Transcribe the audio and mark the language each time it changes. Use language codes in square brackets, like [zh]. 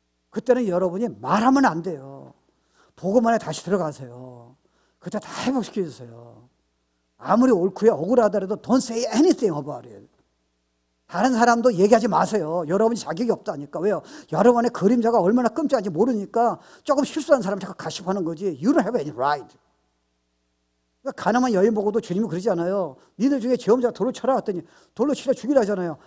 [ko] 그때는 여러분이 말하면 안 돼요. 보고만에 다시 들어가세요. 그때 다 회복시켜 주세요. 아무리 옳고요 억울하더라도 [en] don't say anything about it. [ko] 다른 사람도 얘기하지 마세요. 여러분이 자격이 없다니까. 왜요? 여러분의 그림자가 얼마나 끔찍한지 모르니까 조금 실수한 사람 자꾸 가십하는 거지. [en] You don't have any right. [ko] 그러니까 가늠한 여인 보고도 주님이 그러잖아요. 니들 중에 죄 없는 자가 돌로 쳐라 했더니 돌로 치려 죽이라잖아요.